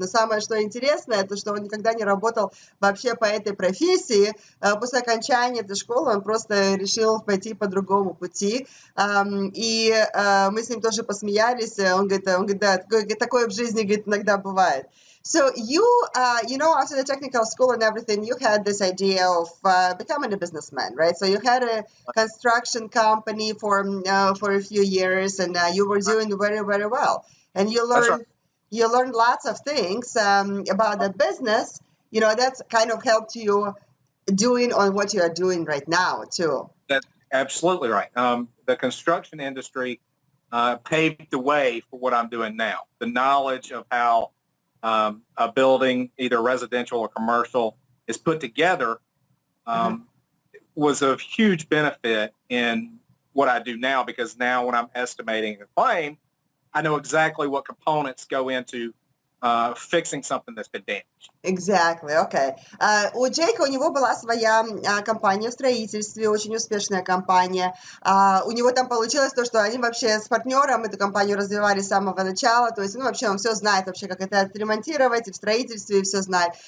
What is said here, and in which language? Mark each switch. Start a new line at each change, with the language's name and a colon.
Russian: Но самое, что интересно, это что он никогда не работал вообще по этой профессии. После окончания этой школы он просто решил пойти по другому пути. И мы с ним тоже посмеялись. Он говорит, да, такое в жизни, говорит, иногда бывает.
English: So you know, after the technical school and everything, you had this idea of becoming a businessman, right? So you had a construction company for a few years, and you were doing very, very well. And you learned lots of things about the business. You know, that's kind of helped you doing on what you are doing right now too. That's absolutely right. The construction industry paved the way for what I'm doing now. The knowledge of how a building, either residential or commercial, is put together was of huge benefit in what I do now, because now when I'm estimating a claim, I know exactly what components go into fixing something that's been damaged. Exactly, okay.
Russian: У Джейка, у него была своя компания в строительстве, очень успешная компания. У него там получилось то, что они вообще с партнером эту компанию развивали с самого начала, то есть, ну, вообще он все знает вообще, как это отремонтировать, и в строительстве, и все знает.